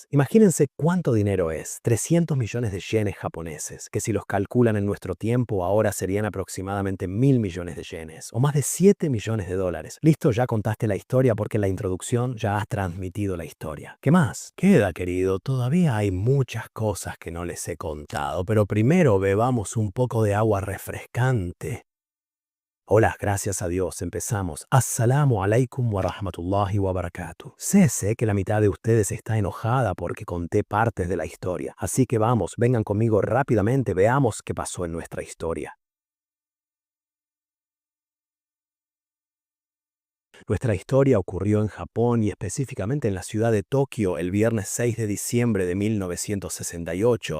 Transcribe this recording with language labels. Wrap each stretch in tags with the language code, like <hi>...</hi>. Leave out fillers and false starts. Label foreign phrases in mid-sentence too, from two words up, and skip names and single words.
<es>Imagínense cuánto dinero es. 300 millones de yenes japoneses, que si los calculan en nuestro tiempo ahora serían aproximadamente 1.000 millones de yenes, o más de 7 millones de dólares. Listo, ya contaste la historia porque en la introducción ya has transmitido la historia. ¿Qué más? Queda, querido, todavía hay muchas cosas que no les he contado, pero primero bebamos un poco de agua refrescante. Hola, gracias a Dios, empezamos.</es> <ar>Assalamu alaikum wa rahmatullahi wa barakatuh.</ar> <es>Sé que la mitad de ustedes está enojada porque conté partes de la historia, así que vamos, vengan conmigo rápidamente, veamos qué pasó en nuestra historia. Nuestra historia ocurrió en Japón y específicamente en la ciudad de Tokio el viernes 6 de diciembre de 1968.</es>